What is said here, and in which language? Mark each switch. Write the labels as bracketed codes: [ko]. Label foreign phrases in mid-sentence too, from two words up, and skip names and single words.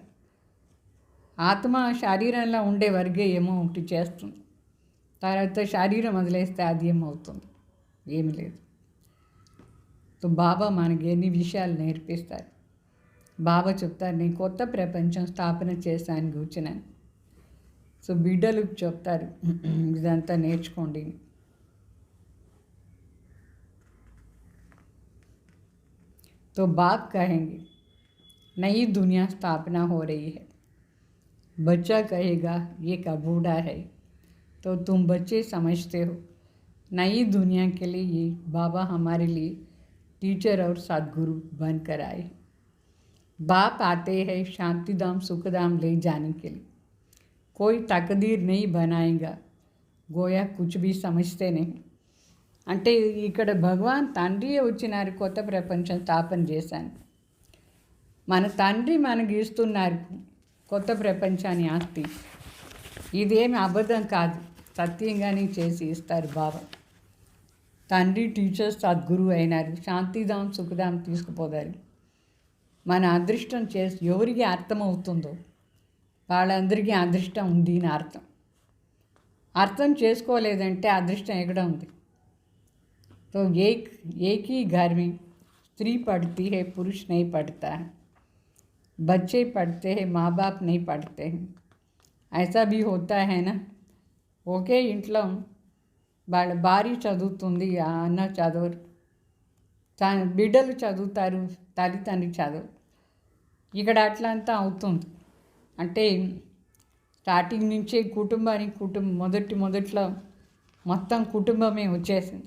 [te] ఆత్మ శరీరంలో ఉండే వరకే ఏమో ఒకటి చేస్తుంది, తర్వాత శరీరం వదిలేస్తే అది ఏమవుతుంది, ఏమి లేదు. సో బాబా మనకి ఎన్ని విషయాలు నేర్పిస్తారు. బాబా చెప్తారు, నేను కొత్త ప్రపంచం స్థాపన చేశాను కూర్చున్నాను. సో బిడ్డలు చెప్తారు, ఇదంతా నేర్చుకోండి. [hi] तो बाप कहेंगे नई दुनिया स्थापना हो रही है, बच्चा कहेगा ये का बूढ़ा है, तो तुम बच्चे समझते हो। नई दुनिया के लिए ये बाबा हमारे लिए टीचर और सदगुरु बनकर आए। बाप आते हैं शांतिधाम सुखधाम ले जाने के लिए। कोई तकदीर नहीं बनाएगा, गोया कुछ भी समझते नहीं। [te] అంటే ఇక్కడ భగవాన్ తండ్రి వచ్చినారు, కొత్త ప్రపంచం స్థాపన చేశాను. మన తండ్రి మనకి ఇస్తున్నారు కొత్త ప్రపంచాన్ని ఆస్తి. ఇదేమి అబద్ధం కాదు, సత్యంగానే చేసి ఇస్తారు బాబా. తండ్రి టీచర్ సద్గురు అయినారు, శాంతిధాం సుఖధాం తీసుకుపోతారు. మన అదృష్టం చేసి ఎవరికి అర్థమవుతుందో వాళ్ళందరికీ అదృష్టం ఉంది అని అర్థం. అర్థం చేసుకోలేదంటే అదృష్టం ఎక్కడ ఉంది? [hi] तो एक ही घर में स्त्री पढ़ती है, पुरुष नहीं पढ़ता है। बच्चे पढ़ते हैं, माँ बाप नहीं पढ़ते हैं। ऐसा भी होता है ना। [te] ఒకే ఇంట్లో వాళ్ళ భార్య చదువుతుంది, అన్న చదవరు, బిడ్డలు చదువుతారు, తల్లిదండ్రి చదవరు. ఇక్కడ అట్లా అంతా అవుతుంది. అంటే స్టార్టింగ్ నుంచే మొదట్లో మొత్తం కుటుంబమే వచ్చేసింది.